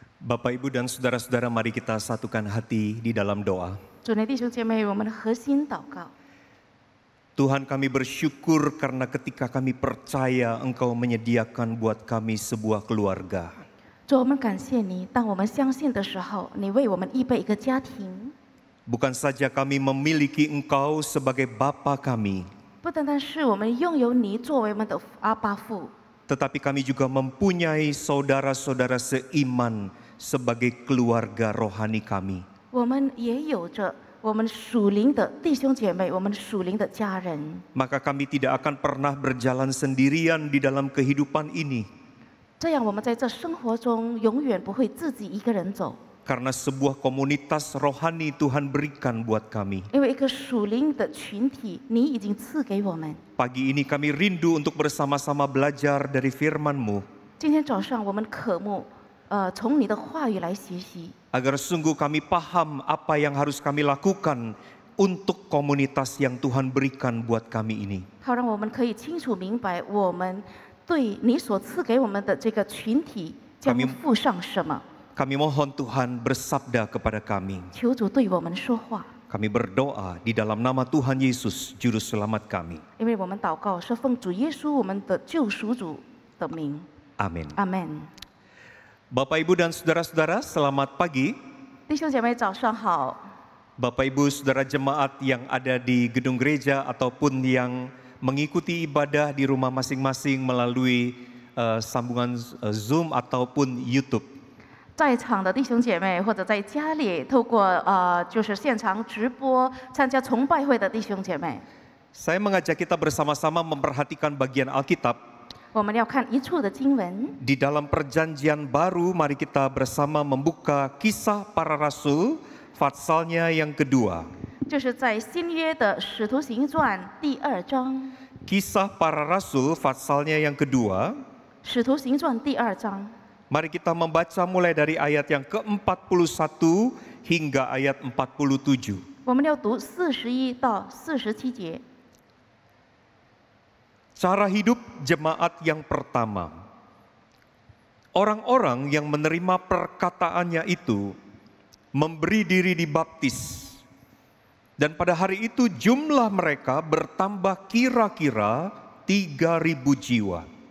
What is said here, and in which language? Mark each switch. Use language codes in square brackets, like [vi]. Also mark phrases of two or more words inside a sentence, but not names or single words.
[id] Bapak, Ibu, dan saudara-saudara, mari kita satukan hati di dalam doa. [zh] 主内弟兄姐妹，我们的核心祷告。 [id] Tuhan, kami bersyukur karena ketika kami percaya Engkau menyediakan buat kami sebuah keluarga. [zh] 主，我们感谢你，当我们相信的时候，你为我们预备一个家庭。 [id] Bukan saja kami memiliki Engkau sebagai Bapa kami, [zh] 不单单是我们拥有你作为我们的阿爸父， [id] tetapi kami juga mempunyai saudara-saudara seiman sebagai keluarga rohani kami. [zh] 我们也有着我们属灵的弟兄姐妹，我们属灵的家人。 [id] Maka kami tidak akan pernah berjalan sendirian di dalam kehidupan ini. [zh] 这样，我们在这生活中永远不会自己一个人走， [id] Karena sebuah komunitas rohani Tuhan berikan buat kami. [zh] 因为一个属灵的群体，你已经赐给我们。 [id] Pagi ini kami rindu untuk bersama-sama belajar dari firman-Mu, [zh] 今天早上，我们渴慕，从你的话语来学习， [id] agar sungguh kami paham apa yang harus kami lakukan untuk komunitas yang Tuhan berikan buat kami ini. [zh] 好让我们可以清楚明白，我们对你所赐给我们的这个群体将付上什么。 [id] Kami mohon Tuhan bersabda kepada kami. [zh] 求主对我们说话， [id] Kami berdoa di dalam nama Tuhan Yesus, Juru Selamat kami. [zh] 因为我们祷告是奉主耶稣我们的救赎主的名。 [id] Amin. [zh] 阿门。 [id] Bapak, Ibu, dan saudara-saudara, selamat pagi. [zh] 弟兄姐妹早上好， [id] Bapak, Ibu, saudara jemaat yang ada di gedung gereja ataupun yang mengikuti ibadah di rumah masing-masing melalui sambungan Zoom ataupun YouTube. [zh] 在场的弟兄姐妹或者在家里透过就是现场直播参加崇拜会的弟兄姐妹， [id] Saya mengajak kita bersama-sama memperhatikan bagian Alkitab. [zh] 我们要看一处的经文。 [id] Di dalam perjanjian baru, mari kita bersama membuka Kisah Para Rasul, Fatsalnya yang kedua. [zh] 就是在新约的使徒行传第2章， [id] Kisah Para Rasul, Fatsalnya yang kedua. [zh] 使徒行传第2章， [id] Mari kita membaca mulai dari ayat yang ke-41 hingga ayat 47. [zh] 我们要读41到47节。 [id] Cara hidup jemaat yang pertama. Orang-orang yang menerima perkataannya itu memberi diri dibaptis. Dan pada hari itu jumlah mereka bertambah kira-kira 3.000 jiwa.